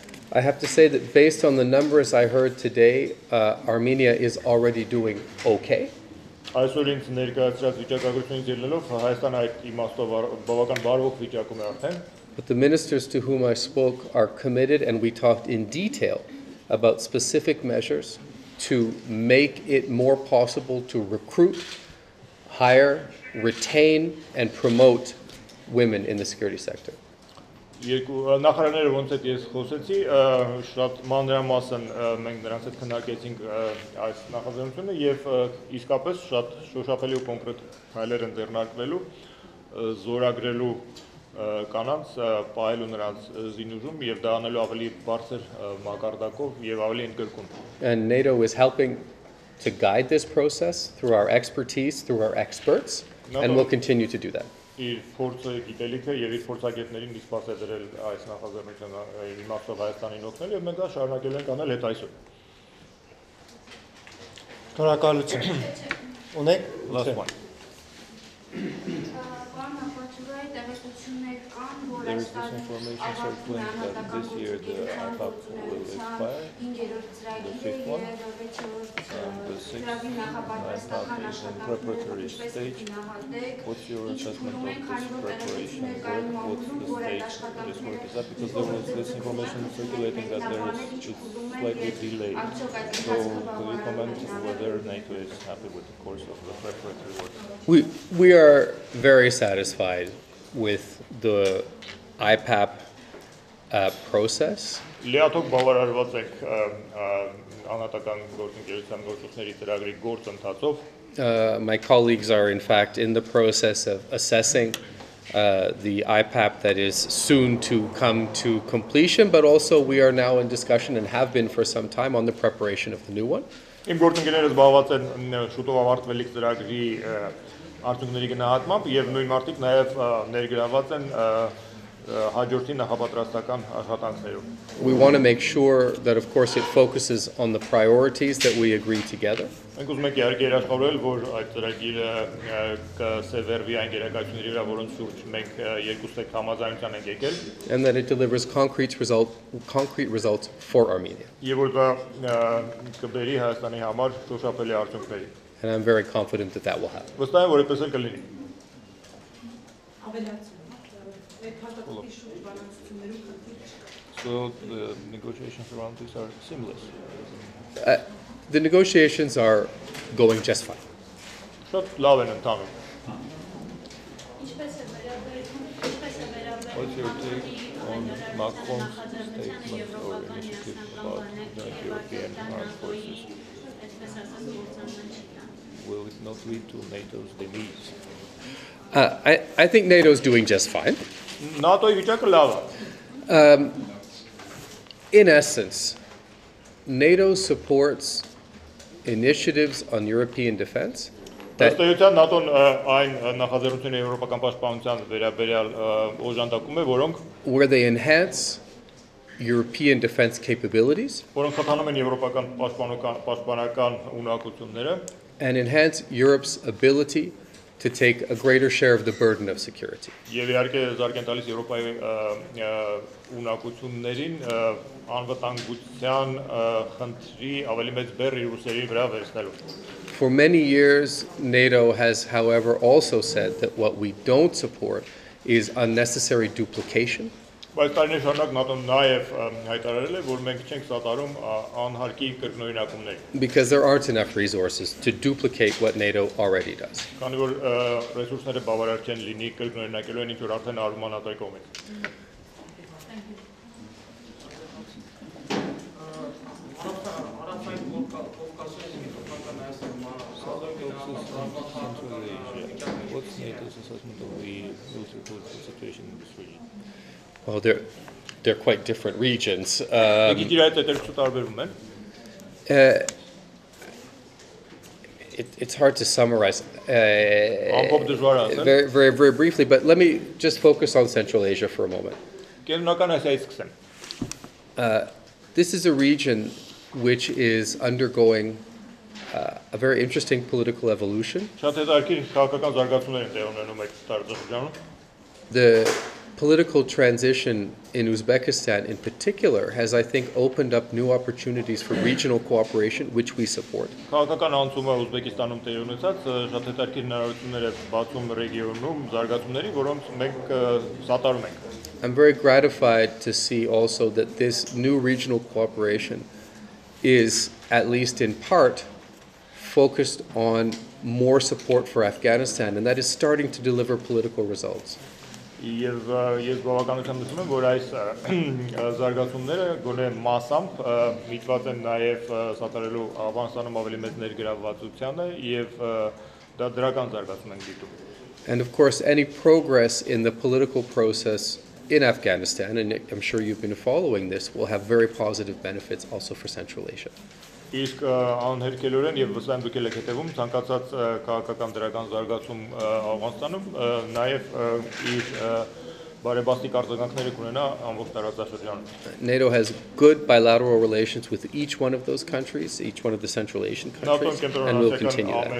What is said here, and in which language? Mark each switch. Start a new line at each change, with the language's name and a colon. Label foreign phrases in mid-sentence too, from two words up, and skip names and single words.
English: I have to say that based on the numbers I heard today, Armenia is already doing okay.
Armenian: Այսօր ինձ ներկայացրած վիճակագրությունից ելնելով Հայաստանը այդ իմաստով բավական բարվոք վիճակում է արդեն։
English: But the ministers to whom I spoke are committed, and we talked in detail about specific measures to make it more possible to recruit, hire, retain, and promote women in the security sector.
Armenian: Երկու նախարարները ոնց է ես խոսեցի, շատ մանրամասն մենք նրանց հետ քննարկեցինք այս նախաձեռնությունը եւ իսկապես շատ շոշափելի ու կոնկրետ հայլեր են ձեռնարկվելու զորագրելու կանանց, պահելու նրանց զինուժում եւ դա անելու ավելի բարձր մակարդակով եւ ավելի ընդգրկուն։
English: And NATO is helping to guide this process through our expertise, through our experts, and will continue to do that.
Armenian: Իր փորձը գիտելիքը եւ իր փորձագետներին դիսպաս է դրել այս նախաձեռնությունը իմաստով Հայաստանին օգնել եւ մենք դա շարունակելու ենք անել հետ այսօր։ Շնորհակալություն։ Ունեք
English: Last one.
Armenian: Պարոն Ապատուրայը տեղեկություններ կան, որ
English: There is this information circulating that this year the IPAP will expire.
Armenian: 5-րդ ծրագիրը եւ 6-րդ ծրագրի նախապատրաստական
English: Preparatory stage. What's your assessment of this preparation work? What's the stage of this work? Is that because there was this information circulating that it's slightly delayed? So could you comment whether NATO is happy with the course of the preparatory work? We are very satisfied with the IPAP process.
Armenian: Լիաթոք բավարարված եք անհատական գործընկերության գործողների ծրագրի գործընթացով։
English: My colleagues are in fact in the process of assessing the IPAP that is soon to come to completion, but also we are now in discussion and have been for some time on the preparation of the new one.
Armenian: Իմ գործընկերները զբաղված են շուտով ավարտվելիք ծրագրի արդյունքների գնահատմամբ եւ նույն մարդիկ նաեւ ներգրաված են հաջորդի նախապատրաստական աշխատանքներում։
English: We want to make sure that of course it focuses on the priorities that we agree together.
Armenian: Մենք ուզում ենք իհարկե երաշխավորել, որ այդ ծրագիրը կսևեռվի այն գերակայությունների վրա, որոնց շուրջ մենք երկուստ եք համաձայնության ենք եկել,
English: And that it delivers concrete results for Armenia.
Armenian: եւ որ դա կբերի Հայաստանի համար շոշափելի արդյունքների։
English: And I'm very confident that that will happen.
Armenian: Վստահ եմ, որ այդպես էլ կլինի։
English: So the negotiations around this are seamless. The negotiations are going just fine.
Armenian: Շատ լավ են ընթանում։
English: What's your take on Macron's statement or initiative about joint European armed forces? Will it not lead to NATO's demise? I think NATO is doing just fine.
Armenian: ՆԱՏՕ-ի վիճակը լավ է։
English: In essence, NATO supports initiatives on European defense that,
Armenian: Ըստ ՆԱՏՕ-ն այն նախաձեռնությունների եվրոպական պաշտպանության վերաբերյալ օժանդակում է, որոնք
English: where they enhance European defense capabilities
Armenian: խթանում են եվրոպական պաշտպանական ունակությունները
English: and enhance Europe's ability to take a greater share of the burden of security.
Armenian: եւ իհարկե զարգ են տալիս Եվրոպայի ունակություններին անվտանգության խնդրի ավելի մեծ բեռ իր ուսերի վրա վերցնելու։
English: For many years, NATO has, however, also said that what we don't support is unnecessary duplication.
Armenian: Բայց տարիներ շարունակ ՆԱՏՕ-ն նաև հայտարարել է, որ մենք չենք սատարում անհարկի կրկնօրինակումներ։
English: Because there aren't enough resources to duplicate what NATO already does.
Armenian: Քանի որ ռեսուրսները բավարար չեն լինի կրկնօրինակելու այն ինչ որ արդեն արվում է ՆԱՏՕ-ի կողմից։
English: What's NATO's assessment of the military political situation in this region? Well, they're quite different regions.
Armenian: Գիտիր այդ հետերքու տարբերվում են։
English: It's hard to summarize
Armenian: Ամփոփ դժվար է ասել։
English: very briefly, but let me just focus on Central Asia for a moment.
Armenian: Կենտրոնական Ասիայից սկսեմ։
English: This is a region which is undergoing a very interesting political evolution.
Armenian: Շատ հետաքրքիր քաղաքական զարգացումներ են տեղի ունենում այդ տարածաշրջանում։
English: The political transition in Uzbekistan in particular has, I think, opened up new opportunities for regional cooperation, which we support.
Armenian: Քաղաքական անցումը Ուզբեկիստանում տեղի ունեցած շատ հետաքրքիր հնարավորություններ է բացում ռեգիոնում զարգացումների, որոնց մենք սատարում ենք։
English: I'm very gratified to see also that this new regional cooperation is, at least in part, focused on more support for Afghanistan, and that is starting to deliver political results.
Armenian: Եվ ես բավականությամբ նշում եմ, որ այս զարգացումները գոնե մասամբ միտված են նաև սատարելու Աֆղանստանում ավելի մեծ ներգրավվածությանը եւ դա դրական զարգացում են դիտում։
English: And of course, any progress in the political process in Afghanistan, and I'm sure you've been following this, will have very positive benefits also for Central Asia.
Armenian: Իսկ անհերքելորեն եւ վստահ եմ դուք եք հետևում ցանկացած քաղաքական դրական զարգացում Աֆղանստանում նաեւ իր բարեբաստիկ արձագանքները կունենա ամբողջ տարածաշրջանում։
English: NATO has good bilateral relations with each one of those countries, each one of the Central Asian countries, and we'll continue that.